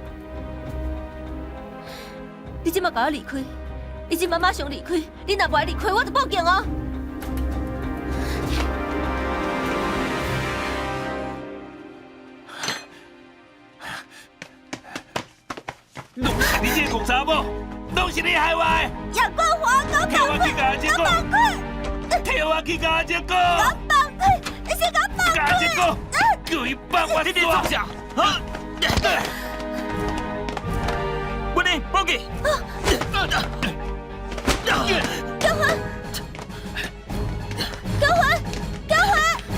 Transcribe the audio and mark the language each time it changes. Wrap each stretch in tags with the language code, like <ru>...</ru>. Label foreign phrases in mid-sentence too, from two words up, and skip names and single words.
<nan>你即摆甲我离开，你即摆马上离开，你若不爱离开，我就报警哦！拢是你这个公查某，拢是你害我的！廖冠华，给我替我去甲阿姐放讲，开！替我去甲阿姐讲，给我放开！你先给我放甲阿姐讲，叫伊放我你创啥？啊！文妮，报警！高环，高环，高环！</nan>